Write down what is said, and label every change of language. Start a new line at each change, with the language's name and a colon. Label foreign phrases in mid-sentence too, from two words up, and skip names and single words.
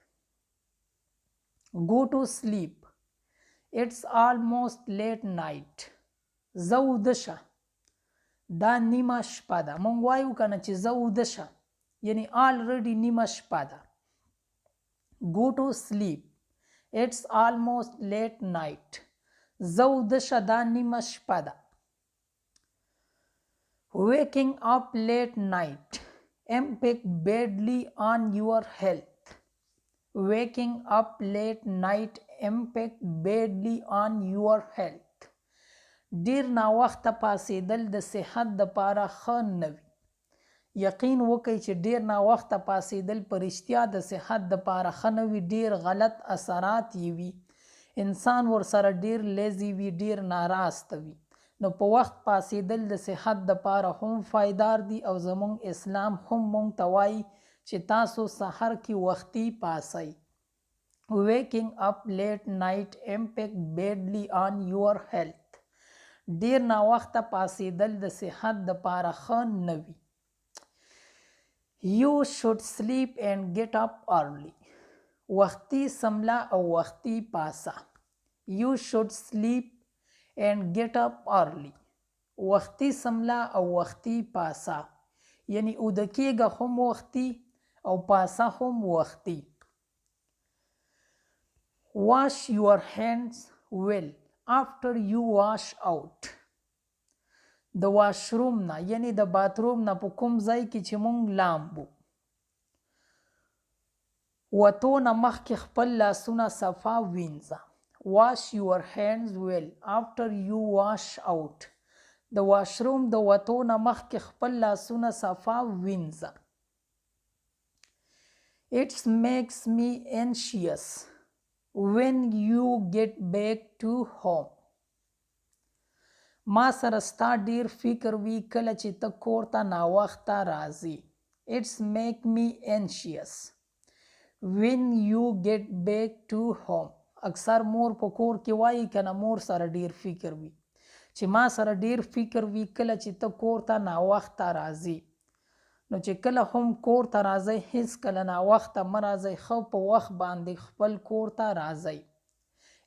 English: Go to sleep. It's almost late night.
Pashto: زه وده شه. دا نیمه شپه ده. مونږ وایو کنه چې زه وده شه یعنی already نیمه شپه ده.
English: Go to sleep. It's almost late night.
Pashto: زه وده شه دا نیمه شپه ده.
English: Waking up late night impact badly on your health. Waking up late night impact badly on your health.
Pashto: ډیر ناوخته پاسېدل د صحت دپاره ښه نه وي. یقین وکئ چې ډیر ناوخته پاسېدل په رښتیا د صحت دپاره ښه نه وي. ډیر غلط اثرات یې وي. انسان ورسره ډیر لیزي وي ډیر ناراسته وي. نو په وخت پاسېدل د صحت دپاره هم فایدار دي او زمونږ اسلام هم مونږ ته وایي چې تاسو سحر کې وختي پاسئ.
English: Waking up late night impact badly on your health.
Pashto: ډیر ناوخته پاسېدل د صحت دپاره ښه نه وي.
English: You should sleep and get up early.
Pashto: وختي سمله او وختي پاسه.
English: You should sleep and get up early.
Pashto: وختي سمله او وختي پاسه یعنی اوده کېږه هم وختي او پاسه هم وختي.
English: Wash your hands well after you wash out.
Pashto: د واشروم نه یعنی د باتروم نه په کوم ځای کې چې مونږ لامبو وتو نه مخکې خپل لاسونه صفا وینځه.
English: Wash your hands well after you wash out.
Pashto: د واشروم د وتو نه مخکې خپل لاسونه صفا وینځه.
English: It makes me anxious when you get back to home.
Pashto: ما سره ستا ډیر فکر وي کله چې ته کور ته ناوخته راځي.
English: It's make me anxious when you get back to home.
Pashto: اکثر مور په کور کې وایي کنه مور سره ډیر فکر وي چې ما سره ډیر فکر وي کله چې ته کور ته ناوخته راځي. نو چې کله هم کور ته راځئ هیڅ کله ناوخته مه راځئ. ښه په وخت باندې خپل کور ته راځئ.